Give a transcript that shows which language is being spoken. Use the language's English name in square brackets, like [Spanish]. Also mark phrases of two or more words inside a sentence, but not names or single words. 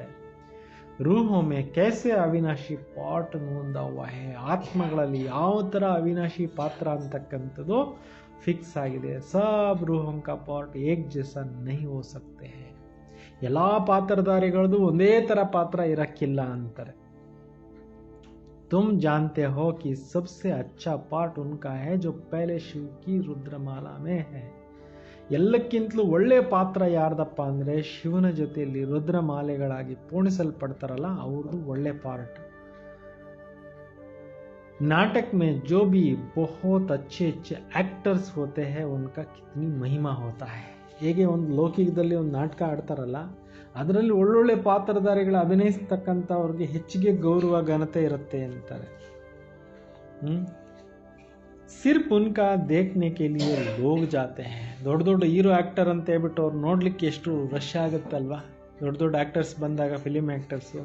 [Hindi] रूहों में कैसे अविनाशी पार्ट नूँधा है. [Kannada] ಆತ್ಮಗಳಲ್ಲಿ ಯಾವ ಥರ ಅವಿನಾಶಿ ಪಾತ್ರ ಅಂತಕ್ಕಂಥದ್ದು ಫಿಕ್ಸ್ ಆಗಿದೆ. [Hindi] सब रूहों का पार्ट एक जैसा नहीं हो सकते हैं. [Kannada] ಎಲ್ಲ ಪಾತ್ರಧಾರಿಗಳದ್ದು ಒಂದೇ ಥರ ಪಾತ್ರ ಇರಕ್ಕಿಲ್ಲ ಅಂತಾರೆ. [Hindi] तुम जानते हो कि सबसे अच्छा पार्ट उनका है जो पहले शिव की रुद्रमाला में है. [Kannada] ಎಲ್ಲಕ್ಕಿಂತಲೂ ಒಳ್ಳೆ ಪಾತ್ರ ಯಾರ್ದಪ್ಪ ಅಂದರೆ ಶಿವನ ಜೊತೆಯಲ್ಲಿ ರುದ್ರಮಾಲೆಗಳಾಗಿ ಪೂರ್ಣಿಸಲ್ಪಡ್ತಾರಲ್ಲ ಅವ್ರದ್ದು ಒಳ್ಳೆ ಪಾರ್ಟ್. [Hindi] नाटक में जो भी बहुत अच्छे अच्छे एक्टर्स होते हैं उनका कितनी महिमा होता है. [Kannada] ಹೇಗೆ ಒಂದು ಲೌಕಿಕದಲ್ಲಿ ಒಂದು ನಾಟಕ ಆಡ್ತಾರಲ್ಲ ಅದರಲ್ಲಿ ಒಳ್ಳೊಳ್ಳೆ ಪಾತ್ರಧಾರಿಗಳು ಅಭಿನಯಿಸ್ತಕ್ಕಂಥವ್ರಿಗೆ ಹೆಚ್ಚಿಗೆ ಗೌರವ ಘನತೆ ಇರುತ್ತೆ ಅಂತಾರೆ. [Hindi] सिर्फ़ उनका देखने के लिए लोग जाते हैं. [Kannada] ದೊಡ್ಡ ದೊಡ್ಡ [English] hero actor [Kannada] ಅಂತ ಹೇಳ್ಬಿಟ್ಟು ಅವ್ರು ನೋಡ್ಲಿಕ್ಕೆ ಎಷ್ಟು ರಶ್ ಆಗುತ್ತಲ್ವಾ ದೊಡ್ಡ ದೊಡ್ಡ ಆ್ಯಕ್ಟರ್ಸ್ ಬಂದಾಗ, [English] film actors.